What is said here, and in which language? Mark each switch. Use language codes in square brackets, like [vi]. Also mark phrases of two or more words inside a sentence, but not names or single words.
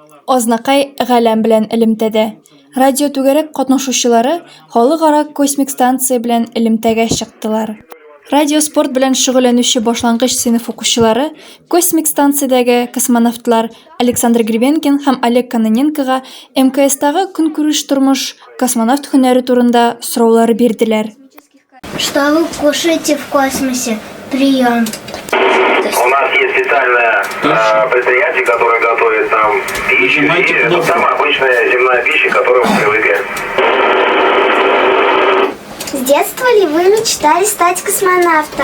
[tt] азнакай галәм белән элемтәдә. Радио түгәрәк катнашучылары халыкара космик станция белән элемтәгә чыктылар. Радио спорт белән шөгыльләнүче башлангыч сыйныф укучылары космик станциядәге космонавтлар Александр Гребенкин һәм Олег Кононенкога МКСтагы көнкүреш тормыш, космонавт һөнәре турында сораулар бирделәр. [ru] Что вы кушаете в космосе? Прием. У нас есть специальное предприятие, которое готовит нам пищу, и это самая обычная земная пища, к которой мы привыкли. С детства ли вы мечтали стать космонавтом?